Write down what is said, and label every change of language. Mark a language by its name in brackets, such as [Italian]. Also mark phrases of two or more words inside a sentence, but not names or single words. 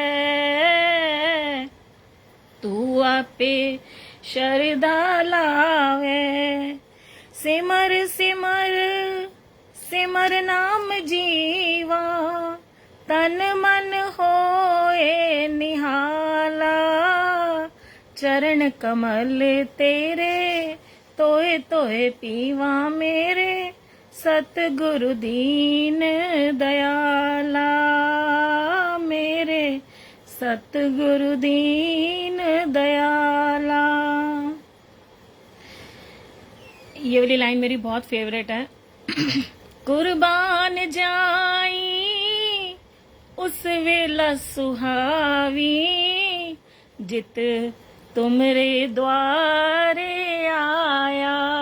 [Punjabi] ਤੂ ਆਪੇ ਸਰਧਾ ਲਾਵੇ ਸਿਮਰ ਸਿਮਰ ਸਿਮਰ ਨਾਮ ਜੀਵਾ ਤਨ ਮਨ ਹੋਏ ਨਿਹਾਲਾ ਚਰਣ ਕਮਲ ਤੇਰੇ ਤੋਏ ਤੋਏ ਪੀਵਾ ਮੇਰੇ ਸਤਿਗੁਰੁ ਦੀਨ ਦਇਆਲਾ ਮੇਰੇ ਸਤਿਗੁਰੁ ਦੀਨ ਦਇਆਲਾ [Hindi] ये वाली लाइन मेरी बहुत फेवरेट है [Punjabi] ਕੁਰਬਾਣ ਜਾਈ ਉਸ ਵੇਲਾ ਸੁਹਾਵੀ ਜਿਤ ਤੁਮਰੇ ਦੁਆਰੈ ਆਇਆ